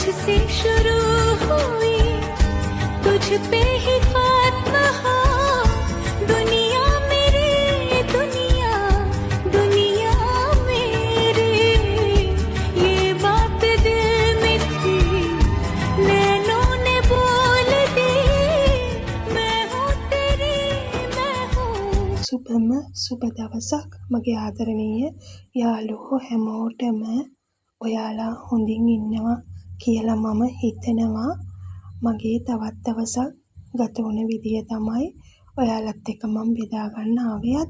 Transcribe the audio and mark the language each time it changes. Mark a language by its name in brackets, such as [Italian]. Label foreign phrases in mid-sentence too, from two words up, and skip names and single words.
[Hindi] तुझसे शुरू हुई तुझ पे ही खात्मा हो दुनिया मेरी दुनिया दुनिया मेरी ये बात दिल में थी नैनों ने बोल दी मैं हूँ तेरी मैं हूँ [Sinhala] සුබම සුබ දවසක් මගේ ආදරණීය යාළුවෝ හැමෝටම ඔයාලා හොඳින් ඉන්නවා කියලා මම හිතනවා. මගේ තවත් දවසක් ගත වුණ විදිය තමයි ඔයාලත් එක්ක මම බෙදා ගන්න ආවේ අද.